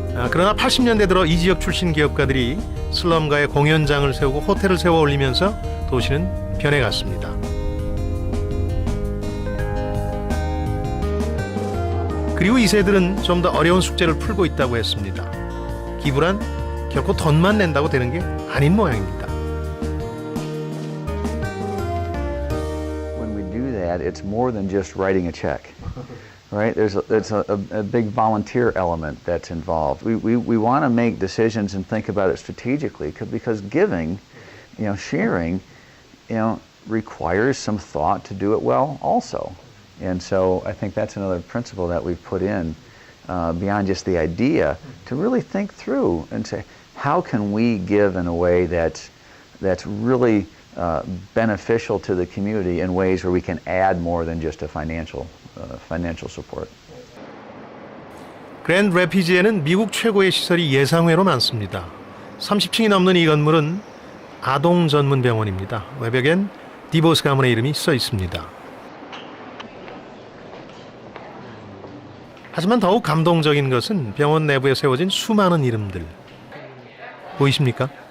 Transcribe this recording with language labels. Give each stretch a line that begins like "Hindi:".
Korean: 그러나 80년대 들어 이 지역 출신 기업가들이 슬럼가에 공연장을 세우고 호텔을 세워 올리면서 도시는 변해갔습니다. 그리고 이 세들은 좀 더 어려운 숙제를 풀고 있다고 했습니다. 기부란 결코 돈만 낸다고 되는 게 아닌 모양입니다.
English: When we do that, it's more than just writing a check, right? There's a big volunteer element that's involved. We want to make decisions and think about it strategically because giving, sharing, requires some thought to do it well also. And so I think that's another principle that we've put in beyond just the idea to really think through and say, how can we give in a way that's really beneficial to the community in ways where we can add more than just a financial support.
Korean: 그랜드 래피즈에는 미국 최고의 시설이 예상외로 많습니다. 30층이 넘는 이 건물은 아동 전문 병원입니다. 외벽엔 디보스 가문의 이름이 써 있습니다. 하지만 더욱 감동적인 것은 병원 내부에 세워진 수많은 이름들. 보이십니까?